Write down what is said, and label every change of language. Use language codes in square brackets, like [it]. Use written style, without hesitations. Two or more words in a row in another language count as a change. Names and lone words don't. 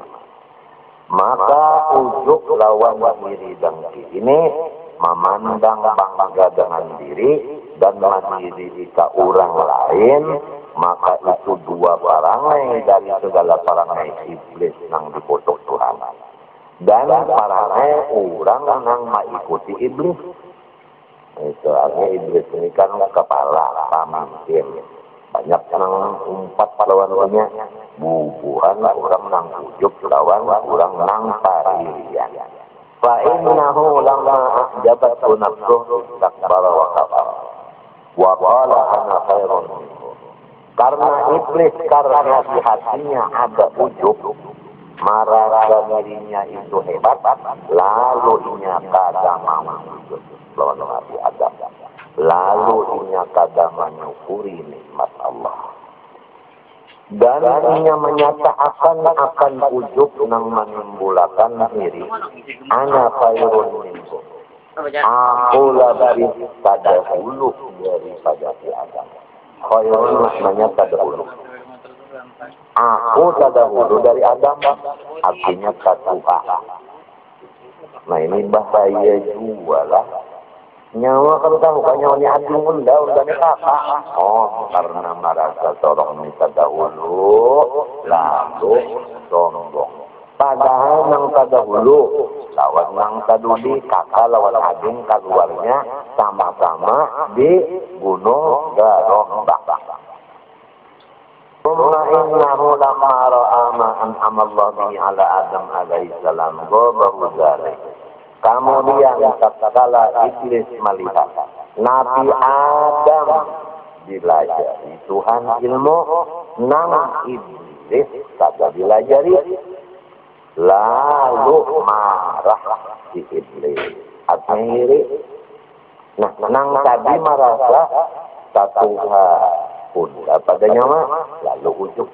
[bjn] Maka ujub lawan diri dengki ini memandang bangga dengan diri dan mandiri ke orang lain, maka itu dua perangai dari segala perangai iblis yang dikutuk Tuhan. Dan perangai orang yang mengikuti iblis. Itu artinya iblis ini kan kepala, pemimpin. Banyak yang umpat lawannya bubuhan orang nang ujub lawan orang nang paririan. [ar] فإنه لما أعجبته نفسه استكبر وكفر وقال أنا خير منه. [bjn] Karena iblis karena di hatinya ada ujub, merasa dirinya itu hebat, lalu inya kada mau ujub lawan hati Adam. Lalu inya kada menyukuri nikmat Allah. Dan inya menyatakan akan ujub nang menimbulkan diri [ar] أنا خير منه. [bjn] Aku lebih terdahulu daripada si Adam. Khairun maknanya terdahulu. Aku terdahulu dari Adam, artinya tertuha. Nah ini bahaya juga lah. Nyawa kalau tahu kan nyawanya adung undang-undangnya kakak. Oh, karena merasa seorang ini terdahulu, lalu sombong. Padahal nang terdahulu, lawan nang terduli, kakak lawan adung keluarnya sama-sama di Gunung Garombak. [ar] ثم إنه لما رأى ما أنعم الله به على آدم عليه السلام غاظه ذلك. [bjn] Kemudian tatkala iblis melihat Nabi Adam dilajari Tuhan ilmu, nang iblis kagak dilajari, lalu marah si iblis. Akhirnya, nah nang tadi merasa satu pun padanya mah lalu ujuk.